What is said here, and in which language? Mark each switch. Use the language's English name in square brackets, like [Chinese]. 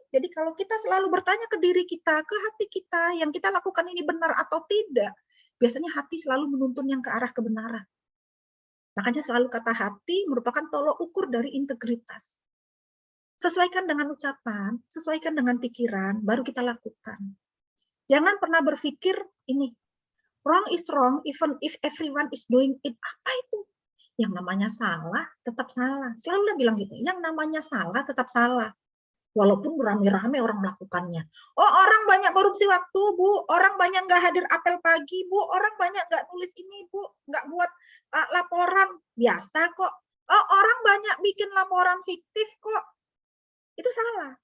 [Indonesian] Jadi kalau kita selalu bertanya ke diri kita, ke hati kita, yang kita lakukan ini benar atau tidak, biasanya hati selalu menuntun yang ke arah kebenaran. Makanya selalu kata hati merupakan tolok ukur dari integritas. Sesuaikan dengan ucapan, sesuaikan dengan pikiran, baru kita lakukan. Jangan pernah berpikir ini, [English] wrong is wrong even if everyone is doing it. [Indonesian] Apa itu? Yang namanya salah, tetap salah. Selalu bilang gitu, yang namanya salah, tetap salah. Walaupun rame-rame orang melakukannya. Oh, orang banyak korupsi waktu, Bu. Orang banyak nggak hadir apel pagi, Bu. Orang banyak nggak nulis ini, Bu. Nggak buat laporan. Biasa kok. Oh, orang banyak bikin laporan fiktif kok. Itu salah.